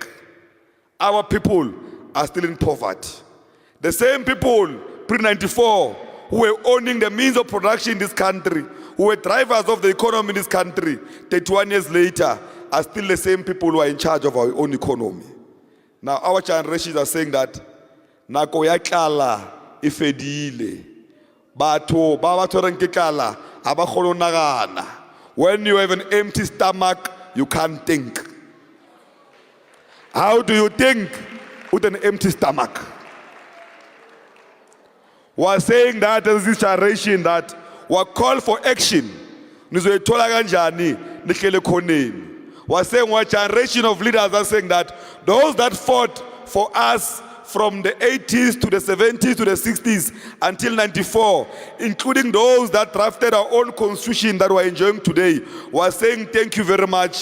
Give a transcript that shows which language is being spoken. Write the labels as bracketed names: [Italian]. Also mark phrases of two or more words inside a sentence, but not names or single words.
[English] Our people are still in poverty. The same people pre-94 who were owning the means of production in this country, who were drivers of the economy in this country, 31 years later, are still the same people who are in charge of our own economy. Now our generations are saying that [Southern Sotho] nako ya tlala e fedile. Batho ba ba tshwereng ke tlala ha ba kgone ho nagana. [English] When you have an empty stomach, you can't think. How do you think with an empty stomach? We are saying that as this generation that we call for action. [Zulu] Nizoyithola kanjani nihlele khoneni. [English] We are saying one generation of leaders are saying that those that fought for us from the 80s to the 70s to the 60s until 94, including those that drafted our own constitution that we're enjoying today, we are saying thank you very much.